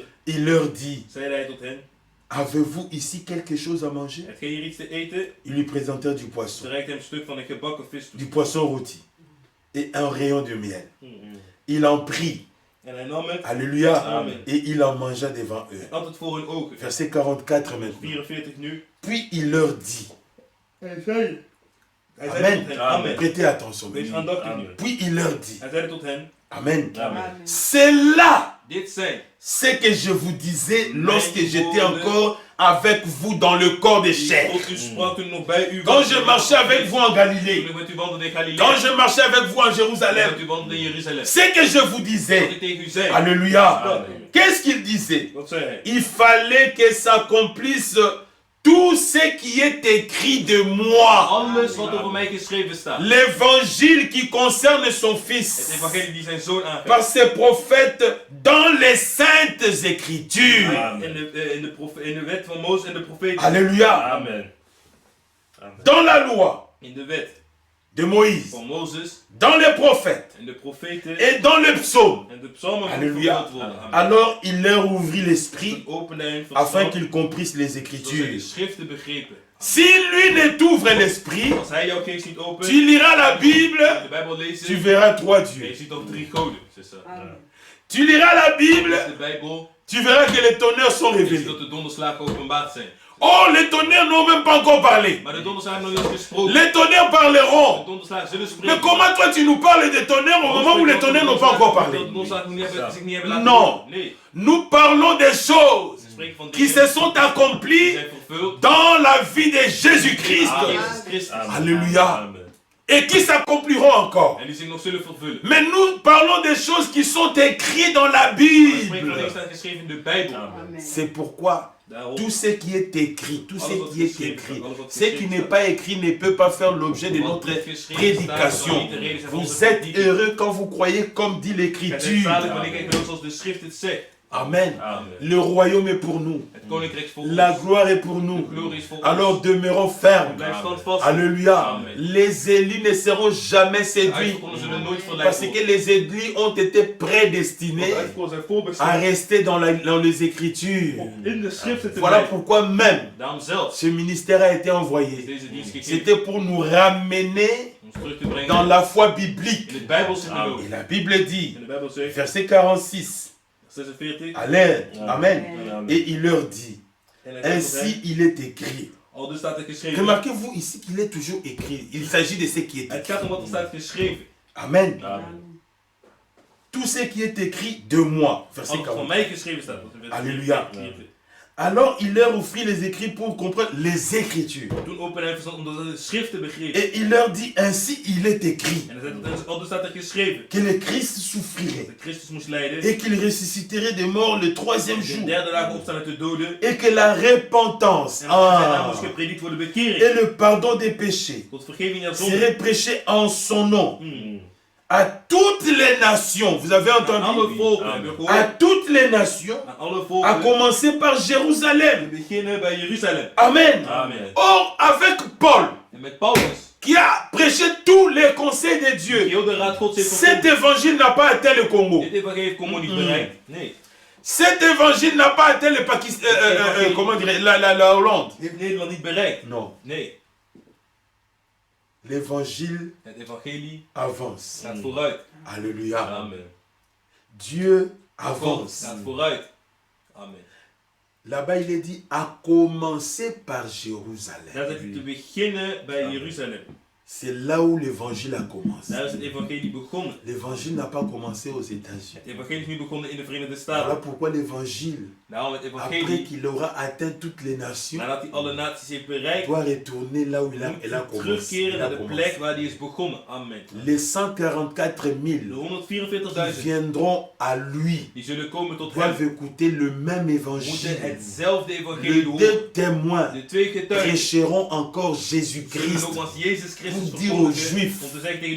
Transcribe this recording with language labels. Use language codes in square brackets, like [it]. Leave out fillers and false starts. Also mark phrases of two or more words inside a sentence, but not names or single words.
[fr] Il leur dit, [nl] Zeide hij tot hen. [fr] avez-vous ici quelque chose à manger? [nl] Heb jij hier iets te eten? [fr] Ils lui présentèrent du [nl] Ze [fr] poisson. [nl] reikte hem een stuk van een gebakken vis toe. [fr] Du poisson rôti. Et un rayon de miel. Il en prit. [nl] En hij nam het. [fr] Alléluia. [nl] Amen. [fr] Et il en mangea devant eux. [nl] En had het voor hun ogen. [fr] Verset 44 maintenant. [nl] 44 nu. [fr] Puis il leur dit. [nl] Hij zei Amen. tot hen. Amen. [fr] Prêtez attention. [nl] Wees aandachtig nu. [fr] Puis il leur dit. [nl] Hij zeide tot hen. Amen. Amen. [fr] C'est là [nl] Dit zijn. [fr] ce que je vous disais lorsque j'étais encore avec vous dans le corps des chairs. [nl] Tot u sprak toen nog bij u. [fr] Quand je marchais avec vous en [nl] Toen [fr] Galilée. [nl] ik met u wandelde in Galilea. [fr] Quand je marchais avec vous en Jérusalem. [nl] Met u wandelde in Jeruzalem. [fr] Ce que je vous [nl] Wat [fr] disais. [nl] ik tegen u zei. [fr] Alléluia. [nl] Amen. [fr] Qu'est-ce qu'il disait? [nl] Wat zei hij? [fr] Il fallait que s'accomplisse tout ce qui est écrit de moi. [nl] Alles wat over mij geschreven staat. [fr] L'évangile qui concerne son [nl] Het [fr] fils. [nl] evangelie die zijn zoon aangeeft. [fr] Par ses prophètes dans les saintes écritures. [nl] In de wet van Mozes en de profeten. [fr] Alléluia. [nl] Amen. Amen. [fr] Dans la loi [nl] In de wet [fr] de Moïse. [nl] van Mozes [fr] Dans les prophètes. [nl] en de profeten. [fr] Et dans les psaumes. [nl] En de psalmen [fr] Alléluia. [nl] vervuld worden. Amen. [fr] Alors il leur ouvrit l'esprit [nl] Toen opende hij hun [fr] afin [nl] verstand, [fr] qu'ils comprissent les [nl] zodat zij de [fr] écritures. [nl] schriften begrepen. [fr] Si lui ne t'ouvre l'esprit, [nl] Als hij jouw geest niet opent, [fr] tu liras la Bible, [nl] de Bijbel lezen, [fr] tu verras trois [nl] en je [fr] dieux. [nl] ziet ook 3 goden. [fr] C'est ça. Tu liras la Bible, [nl] De Bijbel, [fr] tu verras que les tonnerres sont [nl] en je ziet [fr] révélés. [nl] dat de donderslagen openbaard zijn. [fr] Oh, les tonnerres n'ont même pas encore parlé. [nl] Maar de donderslagen hebben nog niet gesproken. [fr] Les tonnerres [nl] De [fr] parleront. [nl] donderslagen zullen spreken. [fr] Mais comment toi tu nous parles des tonnerres au moment où les tonnerres n'ont pas encore parlé? [nl] De donderslagen zich niet hebben laten [fr] Non. [nl] horen. Nee, [fr] Nous parlons des choses [nl] ze spreken van [fr] qui [nl] dingen [fr] se sont [nl] die [fr] accomplies [nl] zijn vervuld. [fr] dans la vie de Jésus-Christ [nl] aan Jezus Christus. Amen. [fr] Alléluia. [nl] Amen. [fr] et qui s'accompliront encore. [nl] En die zich nog zullen vervullen. [fr] Mais nous parlons des choses qui sont écrites dans la [nl] We spreken van dingen [fr] Bible. [nl] staan geschreven in de Bijbel. Amen. [fr] C'est pourquoi [nl] Daarom, [fr] tout ce qui est écrit, tout ce [nl] alles wat [fr] qui est [nl] geschreven [fr] écrit, [nl] staat, alles wat [fr] ce qui [nl] geschreven [fr] n'est [nl] staat, [fr] pas écrit ne peut pas faire l'objet de [nl] wat [fr] notre [nl] niet geschreven staat, [fr] prédication. [nl] zal niet de reden zijn van onze [fr] Vous êtes [nl] prediking. [fr] heureux quand vous croyez comme dit [nl] Het is [fr] l'Écriture. [nl] zalig wanneer ik geloof zoals de schrift het zegt. Amen. Amen. [fr] Le royaume est pour nous. [nl] Het koninkrijk is voor [fr] La [nl] ons. [fr] gloire est pour [nl] De [fr] nous. [nl] glorie is voor [fr] Alors [nl] ons. [fr] demeurons fermes. [nl] Blijf Amen. standvastig. [fr] Alléluia. [nl] Amen. [fr] Les élus ne seront jamais [nl] De [fr] séduits [nl] uitverkorenen zullen nooit verleid [fr] parce que [nl] worden. [fr] les élus ont été [nl] Want [fr] prédestinés [nl] de uitverkorenen zijn [fr] à [nl] voorbestemd [fr] rester dans les Écritures. [nl] om in de schriften te [fr] Voilà [nl] blijven. [fr] pourquoi même [nl] Daarom zelfs [fr] ce ministère a été [nl] is [fr] envoyé. [nl] deze dienst gegeven [fr] C'était pour nous ramener [nl] om ons terug te brengen [fr] dans la foi biblique. [nl] in het Bijbelse Amen. geloof. [fr] Et la Bible dit, [nl] En de Bijbel zegt, [fr] verset 46, [nl] 46, Amen. Amen. Amen. Amen. [fr] Et il leur dit, [nl] en hij zegt tot [fr] ainsi [nl] hen, [fr] il est écrit. [nl] al dus staat er geschreven. [fr] Remarquez-vous ici qu'il est toujours écrit. Il s'agit de ce qui est [nl] Het [fr] écrit. [nl] gaat om wat er staat geschreven. Amen. Amen. [fr] Tout ce qui est écrit de moi. Verset [nl] Als het van [fr] 40. [nl] mij geschreven staat. wat in vers [fr] Alléluia. [nl] 44. [fr] Alors il leur offrit les écrits pour comprendre les écritures. [nl] Toen opende hij verstand omdat hij de schriften begreep. [fr] Et il leur dit, ainsi il est écrit [nl] En hij zei tot hen, al dus staat er geschreven. [fr] que le Christ souffrirait [nl] Dat Christus moest lijden. [fr] et qu'il ressusciterait des morts le troisième [nl] De [fr] jour. [nl] derde dag opstaan uit de doden. [fr] Et que la repentance [nl] En dat zijn naam ah, moest gepredikt worden bekering. [fr] et le pardon des péchés [nl] Tot vergeving der zonde. [fr] serait prêché en son nom Hmm. à toutes les nations. Vous avez [nl] Aan [fr] entendu? [nl] alle volken. Heb je [fr] À [nl] gehoord? [fr] toutes les nations, [nl] Aan alle [fr] à [nl] volken. [fr] commencer par [nl] We [fr] Jérusalem. [nl] beginnen bij Jeruzalem. Amen. Amen. [fr] Or, avec Paul, [nl] En met Paulus, [fr] qui a prêché tous les conseils de [nl] die [fr] Dieu, [nl] heel de raad Gods heeft [fr] cet [nl] gevonden. [fr] évangile n'a pas atteint le Congo. [nl] Dit evangelie heeft Congo niet bereikt. Nee. [fr] Cet évangile n'a pas atteint le Pakistan, comment dire, la Hollande. [nl] Heeft Nederland niet bereikt. [fr] Non. [nl] Nee. [fr] L'évangile [nl] Het evangelie [fr] avance. [nl] gaat vooruit. [fr] Alléluia. [nl] Amen. [fr] Dieu [nl] God [fr] avance. [nl] gaat vooruit. Amen. [fr] Là-bas, il est dit à commencer par [nl] Dat [fr] Jérusalem. [nl] is te beginnen bij Jeruzalem. [fr] C'est là où l'évangile a commencé. [nl] Daar is het evangelie begonnen. [fr] L'évangile n'a pas commencé aux États-Unis. [nl] Het evangelie is nu begonnen in de Verenigde [fr] Voilà [nl] Staten. [fr] pourquoi l'évangile, [nl] Daarom het [fr] après [nl] evangelie, [fr] qu'il aura atteint toutes les nations, [nl] nadat hij alle naties heeft bereikt, [fr] doit retourner là où il a [nl] moet [fr] commencé. [nl] terugkeren [fr] Il [nl] naar [fr] a [nl] de [fr] commencé. [nl] plek waar hij is begonnen. Amen. [fr] Les 144 000 [nl] De [fr] qui [nl] 144.000 [fr] viendront à lui [nl] die zullen komen tot [fr] doivent [nl] hem, [fr] écouter le même [nl] moeten [fr] évangile. [nl] hetzelfde evangelie [fr] Les [nl] horen. [fr] deux témoins [nl] De twee getuigen [fr] prêcheront encore [nl] zullen [fr] Jésus-Christ [nl] nogmaals Jezus Christus [fr] Pour dire aux [nl] verkondigen, [fr] Juifs [nl] om te zeggen tegen de